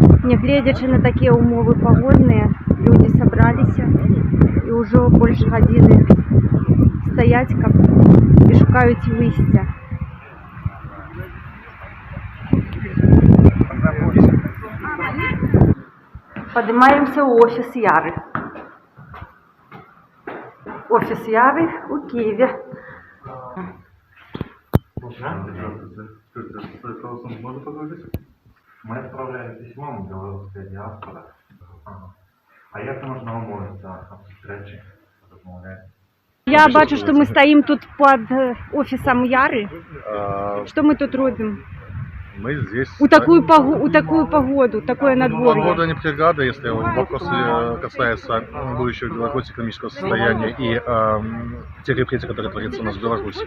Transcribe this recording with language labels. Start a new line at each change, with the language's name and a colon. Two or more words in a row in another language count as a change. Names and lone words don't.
Belarusian: Нягледзячы на такія ўмовы пагодныя, людзі сабраліся і ўжо больш гадзіны стаяць і шукаюць выйсця. Падымаемся ў офіс Яры.
Russian: Офіс Яры у Киеве. Мы отправляем письмо в белорусская диаспора.
Ukrainian: А як можна умовитися об встречі?
Russian: Я бачу, что мы стоим тут под офисом Яры. Что мы тут робим? Мы здесь... У такую погоду, такое надворье. Погода не преграда, если вопрос касается будущего белорусского экономического состояния и тех репрессий, которые творятся у нас в Беларуси.